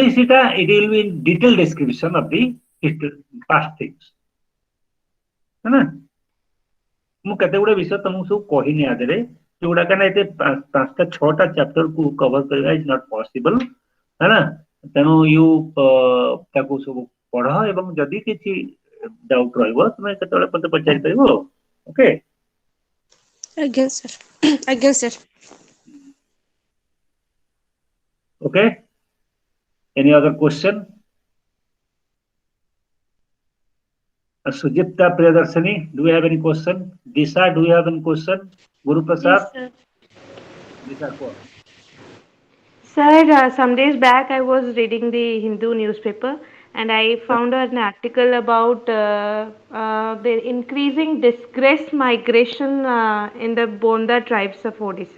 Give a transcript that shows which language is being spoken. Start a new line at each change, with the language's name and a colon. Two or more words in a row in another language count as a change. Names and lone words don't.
Odia: ହିଷ୍ଟ୍ରିଟା
English: it will be in detail description of the past things
Odia: ହେଲା ମୁଁ କେତେ ଗୁଡେ ବିଷୟ ତମକୁ ସବୁ କହିନି ଆ ଦେହରେ ଯୋଉଗୁଡା କାହିଁକିନା ଏତେ ପାଞ୍ଚଟା ଛଅଟା ଚାପ୍ଟରକୁ କଭର କରିବା
English: is not possible
Odia: ହେଲା ତେଣୁ ତାକୁ ସବୁ ପଢ ଏବଂ ଯଦି କିଛି ଡାଉଟ ରହିବ ତମେ କେତେବେଳେ ମତେ ପଚାରି ପାରିବ ଓକେ
English: Again, sir. Again, sir. OK any other question Sujipta Priyadarshini, do you have any question? Disha, do you have any question? Guru Yes, Prasad, sir. Disha, go on. Sir, some days back I was reading the Hindu newspaper and I found an article about the increasing disgraced migration in the Bonda tribes of Odisha.